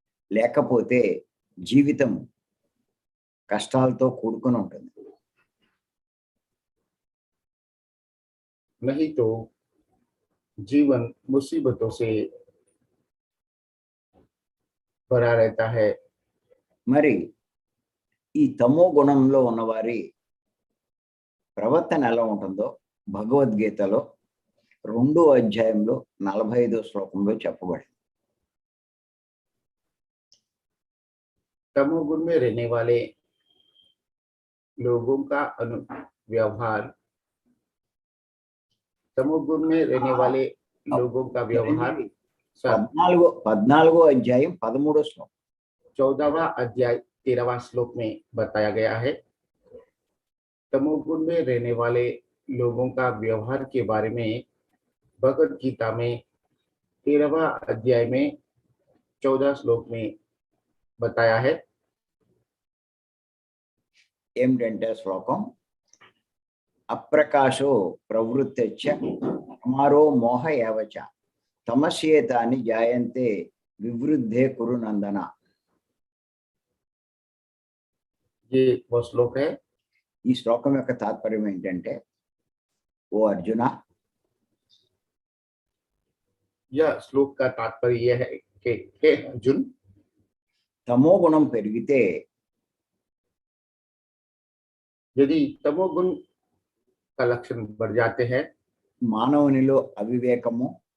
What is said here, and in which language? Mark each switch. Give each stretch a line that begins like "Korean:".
Telugu: లేకపోతే జీవితం కష్టాలతో కూడుకొని ఉంటుంది.
Hindi: नहीं तो जीवन मुसीबतों से भरा रहता है।
Telugu: మరి ఈ తమో గుణంలో ఉన్నవారి ప్రవర్తన ఎలా ఉంటుందో భగవద్గీతలో 2వ అధ్యాయంలో 45వ శ్లోకంలో చెప్పబడింది.
Hindi: तमोगुण में रहने वाले लोगों का व्यवहार, तमोगुण में रहने वाले लोगों का व्यवहार
Telugu: 14వ అధ్యాయం 13వ శ్లోకం
Hindi: 14वां अध्याय 13वां श्लोक में बताया गया है। तमोगुण में रहने वाले लोगों का व्यवहार के बारे में भगवद गीता में 13वां अध्याय में 14 श्लोक में बताया है।
Telugu: ఏమిటంటే శ్లోకం
Sanskrit: అప్రకాశో ప్రవృత్తచ్చ అమారో మోహ ఏవచ తమస్యేతాని జాయంతే వివృద్ధే కురు నందన.
Hindi: ये वो श्लोक है।
Telugu: ఈ శ్లోకం యొక్క తాత్పర్యం ఏంటంటే, ఓ అర్జున,
Hindi: यह श्लोक का तात्पर्य यह है कि हे अर्जुन,
Telugu: తమో గుణం పెరిగితే
Hindi: यदि तमोगुण का लक्षण बढ़ जाते हैं,
Telugu: మానవునిలో అవివేకము